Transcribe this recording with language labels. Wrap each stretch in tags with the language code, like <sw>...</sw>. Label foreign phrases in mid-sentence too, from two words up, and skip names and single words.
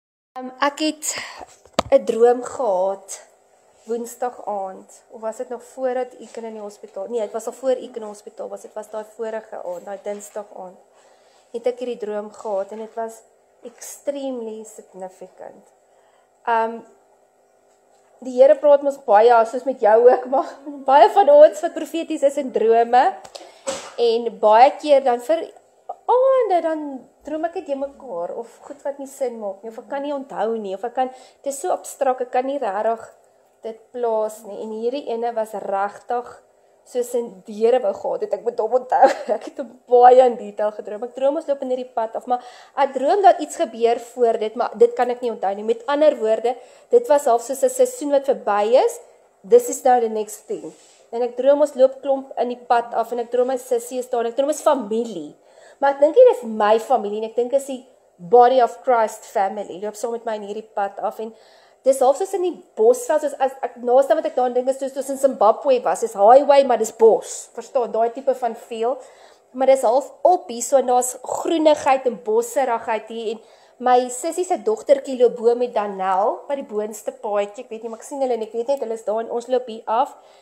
<af>Ek het 'n droom gehad Woensdag aand, of was dit nog voordat ek in die hospitaal? Nee, dit was al voor ek in die hospitaal was. Dit was daai vorige aand, daai Dinsdag aand. Het ek hierdie droom gehad en dit was</af> <en>extremely significant.</en> <af>Die Here praat mos baie, soos met jou ook, maar baie van ons wat profeties is in drome. En baie keer dan vir aande dan droom ek dit jy mekaar, of goed wat nie sin maak nie, of ek kan nie onthou nie, of dit is so abstrak, ek kan nie regtig dit plaas nie, en hierdie ene was regtig, soos in die Here wou gehad het, ek moet hom onthou, ek het hom baie in detail gedroom, ek droom ons loop in hierdie pad af, maar ek droom dat iets gebeur voor dit, maar dit kan ek nie onthou nie, met ander woorde, dit was half soos 'n seisoen wat verby is,</af> <en>this is now the next thing,</en> <af>en ek droom ons loop klomp in die pad af, en ek droom my sussie is daar, en ek droom ons familie, maar ek dink nie dis my familie, en ek dink is die</af> <en>body of Christ family,</en> <af>loop saam met my in hierdie pad af, en dis half soos in die bosveld, soos as naaste wat ek daarin dink is, soos in Zimbabwe was, dis highway, maar dis bos, verstaan, daai tipe van feel, maar dis half op hier, so en daar's groenigheid en bosserigheid hier, en my sussie se dogtertjie loop bo met Danel, by die boonste paadjie, ek weet nie, maar ek sien hulle en ek weet net, hulle is daar en ons loop hier af,</af>